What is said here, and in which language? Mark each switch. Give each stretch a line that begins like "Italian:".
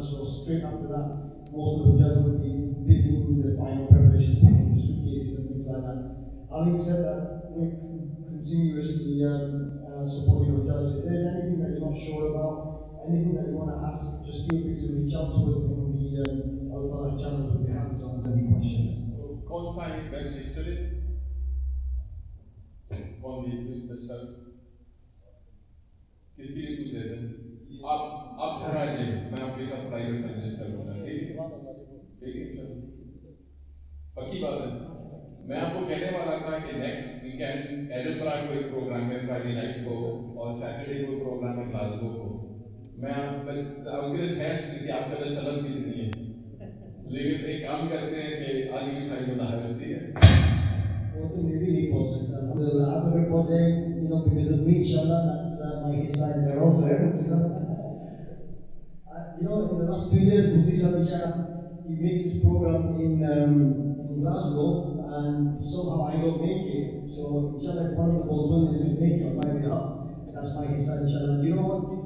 English: So straight after that, most of the Hujjaj will be busy in the final preparations, packing the suitcases and things like that. Having said that, we're continuously supporting Hujjaj. So if there's anything that you're not sure about, anything that you want to ask, just feel free to reach out to us in the Al Falah channels. We'll be happy to answer any questions.
Hindi: कौन सा है
English: best yesterday?
Hindi: कौन दी quiz best है? किसके लिए पूछ रहे थे? आप घर आ जाइए, मैं आपके साथ प्राइवेट मजलिस कर लूँगा, ठीक है? ठीक है, चलो। पक्की बात है। मैं आपको कहने वाला था कि नेक्स्ट वीकेंड एडिनबरा को एक प्रोग्राम है फ्राइडे नाइट को और सैटरडे को प्रोग्राम है ग्लासगो को। मैं
English: I was gonna test
Hindi: कि आपके अंदर तलब कितनी है, लेकिन एक काम करते हैं कि
English: I'll give you time on the house,
Hindi: ठीक है? वो तो मैं भी नहीं पहुंच सकता, अल्हम्दुलिल्लाह। आप अगर पहुंच जाए,
English: because of me, inshallah, that's my hissa in there also, Mufti sahab. In the last 2 years, Mufti sahab, inshallah, he makes his program in Glasgow, and somehow I don't make it. So, inshallah, if one of the Boltonians can make it on my behalf, that's my hissa, inshallah. And you know what?